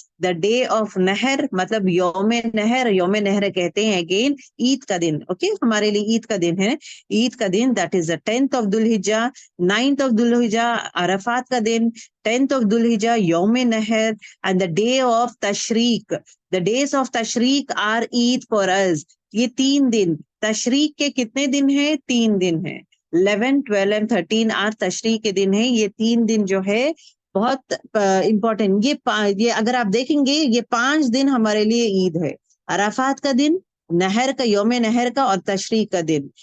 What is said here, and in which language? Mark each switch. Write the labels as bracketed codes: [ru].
[en] the day of نہر، [ur] مطلب یوم نہر، یوم نہر کہتے ہیں اگین عید کا دن. اوکے، ہمارے لیے عید کا دن ہے، عید کا دن، [en] That is the 10th of Dhul Hijjah. [ur] 9th of ذوالحجہ عرفات کا دن، 10th of ذوالحجہ یوم نہر، [en] And the day of تشریق. The days of تشریق are Eid for us. [ur] یہ 3 دن تشریق کے کتنے دن ہیں؟ 3 دن ہیں. 11, 12 and 13 آر تشریق کے دن ہیں. یہ 3 دن جو ہے بہت امپورٹنٹ. یہ اگر آپ دیکھیں گے یہ 5 دن ہمارے لیے عید ہے. عرفات کا دن، نہر کا، یوم نہر کا، اور تشریق کا دن.